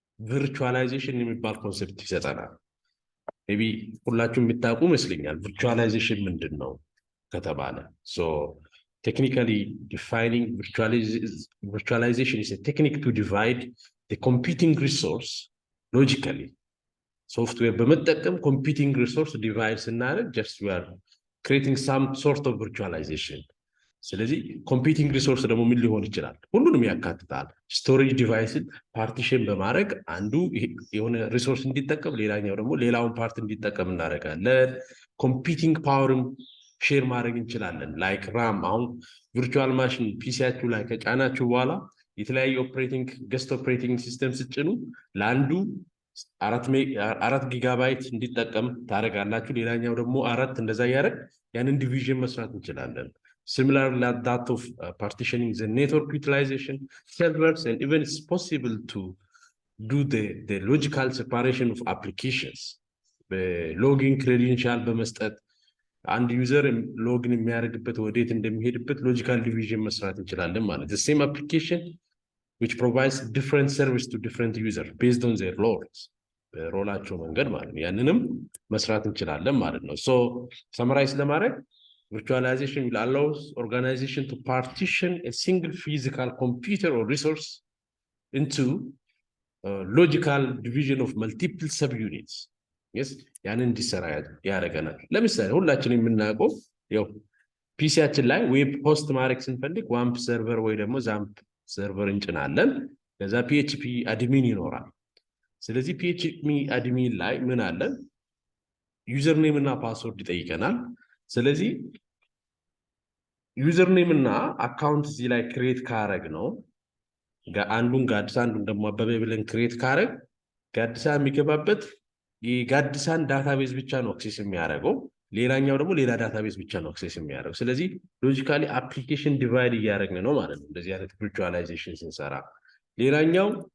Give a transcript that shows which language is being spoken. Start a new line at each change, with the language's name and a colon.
Amharic: ቪርቹዋላይዜሽን የሚባል ኮንሴፕት ይሰጠናል። ሜቢ ሁላችሁም የምታውቁ ይመስለኛል ቪርቹዋላይዜሽን ምንድን ነው ከተባለ።
English: Technically defining virtualization is a technique to divide the computing resource logically. Software
Amharic: በመጠቀም
English: computing resource divide
Amharic: ስናደርግ
English: just we are creating some sort of virtualization.
Amharic: ስለዚህ computing resource ደግሞ ምን ሊሆን ይችላል? ሁሉንም ያካትታል። ስቶሬጅ ዲቫይስን ፓርቲሽን በማድረግ አንዱ የሆነ ሪሶርስ እንዲጠቀም ሌላኛው ደግሞ ሌላውን ፓርት እንዲጠቀም እናደርጋለን። ኮምፒውቲንግ ፓወርም ሼር ማድረግ እንችላለን። ላይክ ራም አሁን ቪርቹዋል ማሽን ፒሲያችሁ ላይ ከጫናችሁ በኋላ የተለያዩ ገስት ኦፕሬቲንግ ሲስተም ስጭኑ ለአንዱ 4 ጊጋባይት እንዲጠቀም ታደርጋላችሁ፣ ሌላኛው ደግሞ 4። እንደዛ ያደረግ ያንን ዲቪዥን መስራት እንችላለን።
English: Similar like that of partitioning the network utilization, servers, and even it's possible to do the logical separation of applications. Login credential
Amharic: በመስጠት አንድ ዩዘር ሎግን የሚያደርግበት ወዴት እንደሚሄድበት ሎጂካል ዲቪዥን መስራት እንችላለን ማለት
English: the same application which provides different service to different users based on their roles
Amharic: በሮላቸው መንገድ ማለት ነው።
English: ያንንም መስራት እንችላለን ማለት ነው። so summarize
Amharic: ለማድረግ
English: virtualization will allow organization to partition a single physical computer or resource into logical division of multiple subunits.
Amharic: Yes, ያንን እንዲሰራ ያደርገናል። ለምሳሌ ሁላችንም የምናውቀው ያው ፒሲያችን ላይ ዌብ ሆስት ማድረግ ስንፈልግ ዋምፕ ሰርቨር ወይ ደግሞ ዛምፕ ሰርቨር እንጭናለን። ከዛ PHP አድሚን ይኖራል። ስለዚህ ፒኤችፒ አድሚን ላይ ምን አለ? ዩዘር ኔም እና ፓስወርድ ይጠይቀናል። ስለዚህ ዩዘር ኔም እና አካውንት እዚህ ላይ ክሬት ካረግ ነው አንዱን ጋድሳ አንዱን ደግሞ አበበ ብለን ክሬት ካረግ ጋድሳ የሚገባበት የጋድሳን ዳታቤዝ ብቻ ነው አክሴስ የሚያደርገው። ሌላኛው ደግሞ ሌላ ዳታቤዝ ብቻ ነው አክሴስ የሚያደርገው። ስለዚህ ሎጂካሊ አፕሊኬሽን ዲቫይድ እያደረግን ነው ማለት ነው እንደዚህ አይነት ቪርቹዋላይዜሽን ስንሰራ። ሌላኛው